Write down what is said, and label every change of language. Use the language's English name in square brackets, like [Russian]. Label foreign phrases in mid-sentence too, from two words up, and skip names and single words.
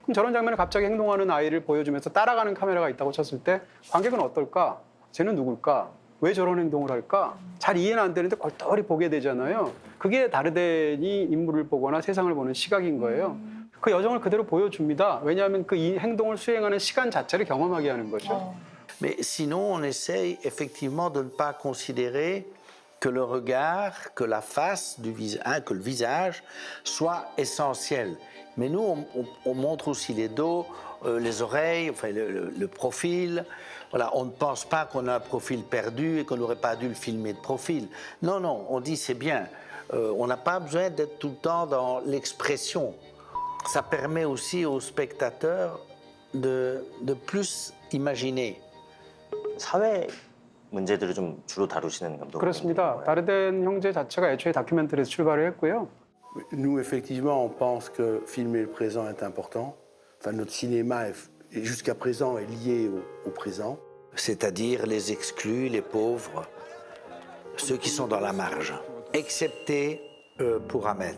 [Korean] 그럼 저런 장면에 갑자기 행동하는 아이를 보여주면서 따라가는 카메라가 있다고 쳤을 때 관객은 어떨까? 쟤는 누굴까? 왜 저런 행동을 할까? 잘 이해는 안 되는데 골똘히 보게 되잖아요. 그게 다르덴이 인물을 보거나 세상을 보는 시각인 거예요. 그 여정을 그대로 보여줍니다. 왜냐하면 그 이 행동을 수행하는 시간 자체를 경험하게 하는 거죠. [French] Mais sinon, on essaye effectivement de ne pas considérer que le regard, que la face du visage, que le visage soit essentiel. Mais nous, on montre aussi les dos, les oreilles, enfin le profil. Voilà, on ne pense pas qu'on a un profil perdu et qu'on n'aurait pas dû le filmer de profil. Non, non, on dit c'est bien. On n'a pas besoin d'être tout le temps dans l'expression. Ça permet aussi aux spectateurs de plus imaginer. [Korean] 사회 문제들을 좀 주로 다루시는 감독님. 그렇습니다. 다르덴 형제 자체가 애초에 다큐멘터리에서 출발을 했고요. [French] Nous, effectivement, on pense que filmer le présent est important. Enfin, notre cinéma, jusqu'à présent, est lié au présent. C'est-à-dire les exclus, les pauvres, ceux qui sont dans la marge, excepté pour Ahmed.